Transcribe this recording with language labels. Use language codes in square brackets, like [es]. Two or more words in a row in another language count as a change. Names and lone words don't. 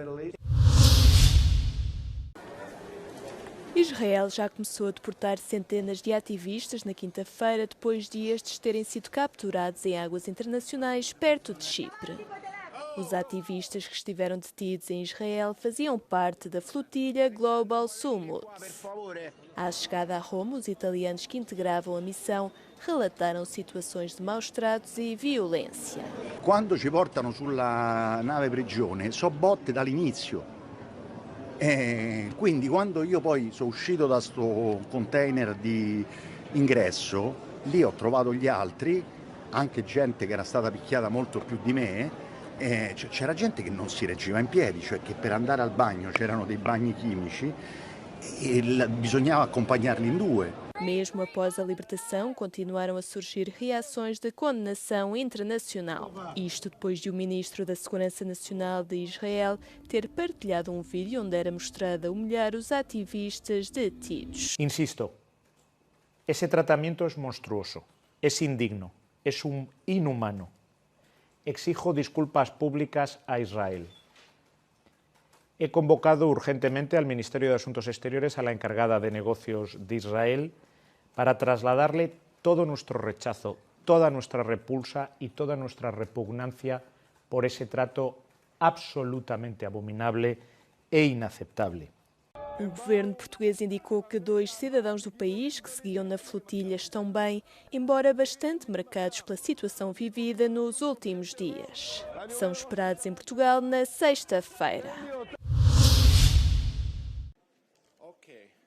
[pt] Israel já começou a deportar centenas de ativistas na quinta-feira, depois de estes terem sido capturados em águas internacionais perto de Chipre. Os ativistas que estiveram detidos em Israel faziam parte da flotilha Global Summit. À chegada a Roma, os italianos que integravam a missão relataram situações de maus tratos e violência. [it] Quando ci portano sulla nave prigione, so botte dall'inizio. Quindi quando io poi sono uscito da sto container di ingresso, lì ho trovato gli altri, anche gente che era stata picchiata molto più di me, c'era gente che non si reggeva in piedi, cioè che per andare al bagno c'erano dei bagni chimici e bisognava accompagnarli in 2. [pt] Mesmo após a libertação, continuaram a surgir reações de condenação internacional. Isto depois de o ministro da Segurança Nacional de Israel ter partilhado um vídeo onde era mostrado a humilhar os ativistas detidos. [es] Insisto, esse tratamento é monstruoso, é indigno, é inhumano. Exijo disculpas públicas a Israel. He convocado urgentemente al Ministerio de Asuntos Exteriores a la encargada de negocios de Israel para trasladarle todo nuestro rechazo, toda nuestra repulsa y toda nuestra repugnancia por ese trato absolutamente abominable e inaceptable. [pt] O governo português indicou que 2 cidadãos do país que seguiam na flotilha estão bem, embora bastante marcados pela situação vivida nos últimos dias. São esperados em Portugal na sexta-feira.